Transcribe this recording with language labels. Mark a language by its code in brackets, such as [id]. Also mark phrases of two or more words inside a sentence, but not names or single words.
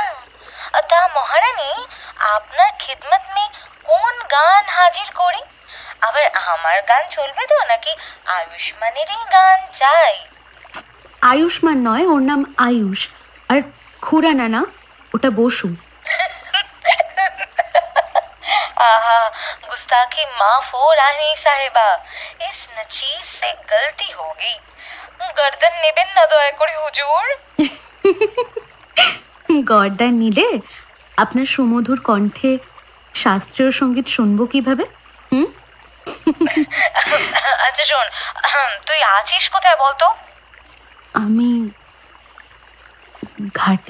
[bn] তা মহারানী, আপনার [hi] खिदमत में [bn] কোন গান হাজির করি? আবার আমার গান চলবে তো, নাকি আয়ুষ্মানেরই গান চাই? আয়ুষ্মান নয়, ওর নাম আয়ুষ। আর খুরানা না, ওটা বসু। [hi] आहा, गुस्ताखी माफ हो रानी साहेबा, इस नचीज से गलती हो गई। [bn] गर्दन नेবেন না দয়া করে হুজুর। গর্দান নিলে আপনার সুমধুর কণ্ঠে শাস্ত্রীয় সঙ্গীত শুনবো কিভাবে? আচ্ছা শোন, তুই আছিস কোথায় বলতো? আমি ঘাটে।